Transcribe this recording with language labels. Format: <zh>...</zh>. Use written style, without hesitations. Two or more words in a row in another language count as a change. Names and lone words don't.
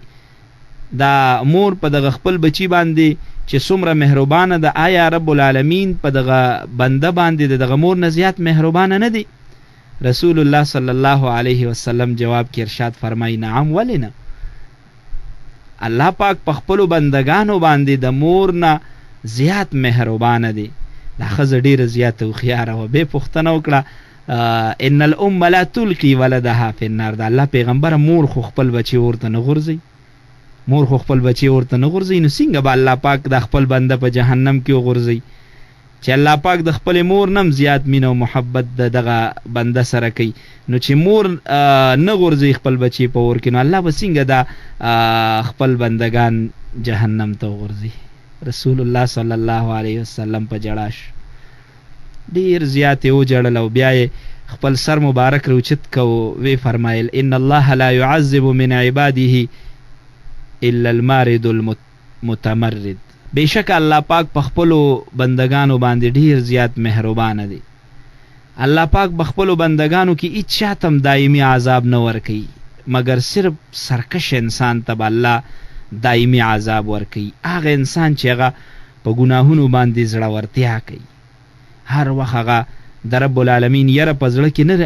<ps>دا مور په دغه خپل بچی باندې چې څومره مهربانه ده، آیا</ps> <ar>رب العالمین</ar> <ps>په دغه بنده باندې دغه مور نه زیات مهربانه نه دی؟</ps> <ar>رسول الله صلی الله علیه وسلم</ar> <ps>جواب کې ارشاد فرمایي نعم ولی نه، الله پاک په خپلو بندگانو باندې د مور نه زیات مهربانه دی. دا ښځه ډېره زیاته هوښیاره وه. بیا پوښتنه وکړه</ps> <ar>ان الام لا تلقي ولدها فی النار،</ar> <ps>د الله پیغمبره مور خو خپل بچی ورته نه غورځوي، مور خو خپل بچی ورته نه غورځوي، نو څنګه به الله پاک د خپل بنده په جهنم کې وغورځوي چې الله پاک د خپل مور نم زیات مینه او محبت د دغه بنده سره کوي؟ نو چې مور نه غورځوي خپل بچی په اور کې نو الله به څنګه دا خپل بندگان جهنم ته وغورځوي؟</ps> <ar>رسول الله صلی الله علیه وسلم</ar> <ps>په جړاش ډیر زیات یې وجړل او بیا یې خپل سر مبارک روچت کو وی فرمایل</ps> <ar>ان الله لا يعذب من عباده الا المارد المتمرد،</ar> <ps>بشک الله پاک په خپلو بندگانو باندې ډیر زیات مهربانه دی. الله پاک په خپلو بندگانو کې هیڅ چاته دایمي عذاب نه ورکوي مګر صرف سرکش انسان ته الله دایمي عذاب ورکوي. هغه انسان چې هغه په ګناهونو باندې زړورتیا کوي، هر وخت هغه د</ps> <ar>رب العالمین</ar> <ps>یره په زړه کې نه دی.</ps>